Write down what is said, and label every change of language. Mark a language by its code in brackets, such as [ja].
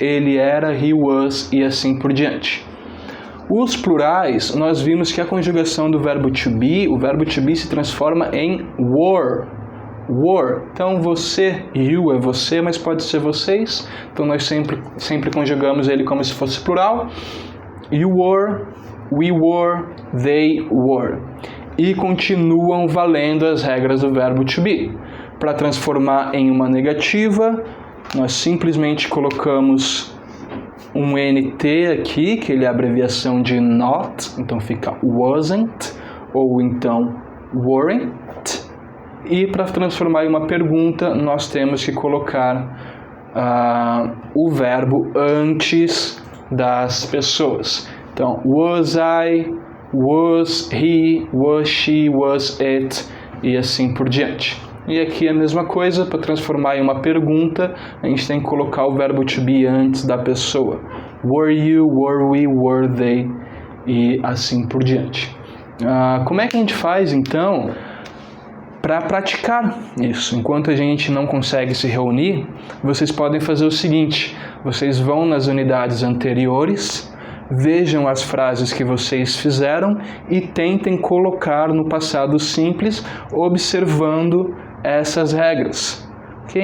[pt] Ele era, [en] he was, [pt] e assim por diante. Os plurais, nós vimos que a conjugação do verbo to be, o verbo to be se transforma em were. Were. Então, você, you é você, mas pode ser vocês. Então, nós sempre conjugamos ele como se fosse plural. [en] You were, we were, they were. [pt] E continuam valendo as regras do verbo to be. Para transformar em uma negativa, nós simplesmente colocamos um NT aqui, que ele é a abreviação de not, então fica wasn't, ou então weren't. E para transformar em uma pergunta, nós temos que colocar o verbo antes das pessoas. Então, [en] was I, was he, was she, was it, [pt] e assim por diante. E aqui a mesma coisa, para transformar em uma pergunta, a gente tem que colocar o verbo to be antes da pessoa. [en] Were you, were we, were they, [pt] e assim por diante. Como é que a gente faz, então, para praticar isso? Enquanto a gente não consegue se reunir, vocês podem fazer o seguinte: vocês vão nas unidades anteriores, vejam as frases que vocês fizeram e tentem colocar no passado simples, observando essas regras. Okay?